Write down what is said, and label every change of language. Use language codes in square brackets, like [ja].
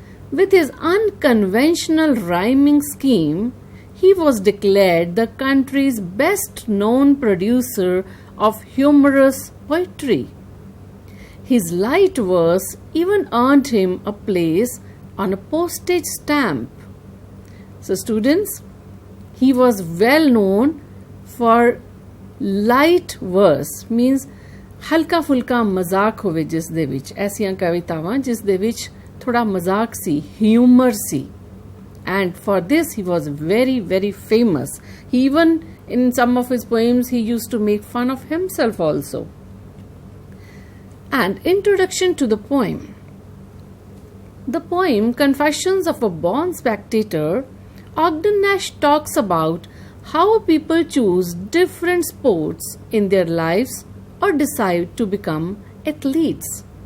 [en] With his unconventional rhyming scheme, he was declared the country's best-known producer of humorous poetry. His light verse even earned him a place on a postage stamp. So students, he was well known for light verse, means [pa] ਹਲਕਾ ਫੁਲਕਾ ਮਜ਼ਾਕ ਹੋਵੇ ਜਿਸ ਦੇ ਵਿੱਚ, ਐਸੀਆਂ ਕਵਿਤਾਵਾਂ ਜਿਸ ਦੇ ਵਿੱਚ ਥੋੜਾ ਮਜ਼ਾਕ ਸੀ, humour ਸੀ. [en] And for this he was very, very famous. He even, in some of his poems, he used to make fun of himself also. And introduction to the poem. The poem Confessions of a Born Spectator, Ogden Nash talks about how people choose different sports in their lives or decide to become athletes.